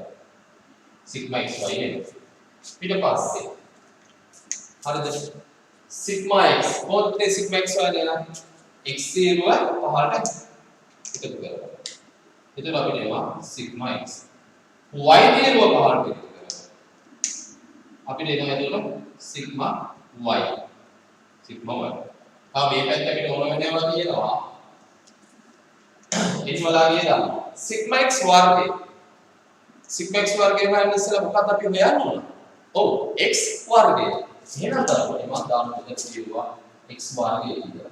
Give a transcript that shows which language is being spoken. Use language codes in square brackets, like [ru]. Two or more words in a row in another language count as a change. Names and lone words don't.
[si] sigma xy එනවා. ඊට පස්සේ හරිද? sigma x මොකද sigma xy නේද? x සිරුව පහළට එකතු කරනවා. එතකොට අපිට එනවා sigma x. y සිරුව පහළට එකතු කරනවා. අපිට එනවා එතකොට sigma y. sigma y. මේ පැත්ත අපිට ඕන වෙනවා කියනවා ඉන්වලාගේ දානවා සිග්මා x වර්ගය සිග්මා x වර්ගය හොයන්න ඉස්සෙල්ලා මොකක්ද අපි හොයන්න ඕන? ඔව් x වර්ගය. එහෙනම් තමයි මම දාන්න දෙන්න කිව්වා x වර්ගය කියලා.